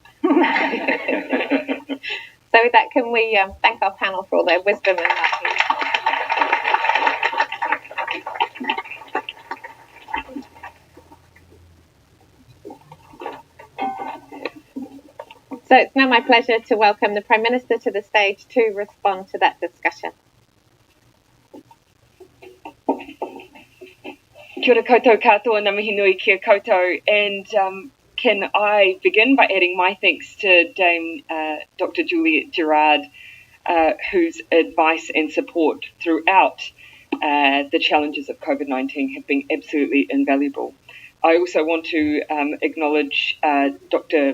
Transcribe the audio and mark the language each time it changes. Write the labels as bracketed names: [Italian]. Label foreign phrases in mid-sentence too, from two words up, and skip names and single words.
[English] So with that, can we thank our panel for all their wisdom and knowledge? So it's now my pleasure to welcome the Prime Minister to the stage to respond to that discussion. [Māori] Kia ora koutou katoa, ngā mihi nui kia koutou, [English] and can I begin by adding my thanks to Dame Dr. Juliet Gerard, whose advice and support throughout the challenges of COVID-19 have been absolutely invaluable. I also want to acknowledge Dr.